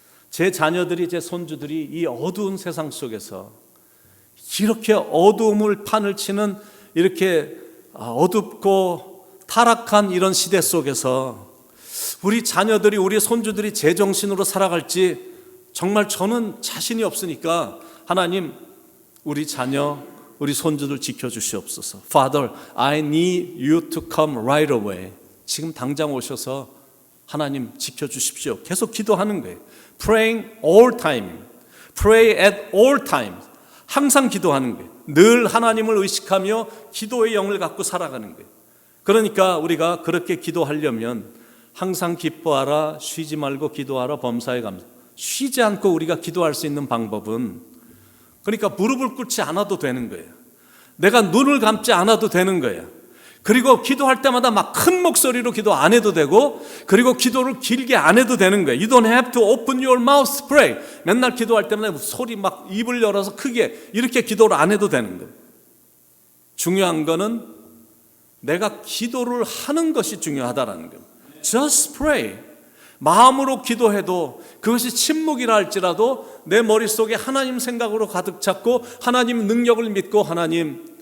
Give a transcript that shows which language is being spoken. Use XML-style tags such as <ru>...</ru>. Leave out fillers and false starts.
<ko>제 자녀들이, 제 손주들이 이 어두운 세상 속에서 이렇게 어두움을 판을 치는 이렇게 어둡고 타락한 이런 시대 속에서 우리 자녀들이, 우리 손주들이 제정신으로 살아갈지 정말 저는 자신이 없으니까 하나님, 우리 자녀, 우리 손주들 지켜주시옵소서.</ko> <en>Father, I need you to come right away.</en> <ko>지금 당장 오셔서 하나님 지켜주십시오. 계속 기도하는 거예요.</ko> <en>Praying all time. Pray at all times.</en> <ko>항상 기도하는 거예요. 늘 하나님을 의식하며 기도의 영을 갖고 살아가는 거예요. 그러니까 우리가 그렇게 기도하려면 항상 기뻐하라, 쉬지 말고 기도하라, 범사에 감사. 쉬지 않고 우리가 기도할 수 있는 방법은 그러니까 무릎을 꿇지 않아도 되는 거예요. 내가 눈을 감지 않아도 되는 거예요. 그리고 기도할 때마다 막 큰 목소리로 기도 안 해도 되고 그리고 기도를 길게 안 해도 되는 거예요.</ko> <en>You don't have to open your mouth to pray.</en> <ko>맨날 기도할 때마다 소리 막 입을 열어서 크게 이렇게 기도를 안 해도 되는 거예요. 중요한 거는 내가 기도를 하는 것이 중요하다라는 거예요.</ko> <en>Just pray.</en> <ko>마음으로 기도해도 그것이 침묵이라 할지라도 내 머릿속에 하나님 생각으로 가득 찼고 하나님 능력을 믿고 하나님</ko>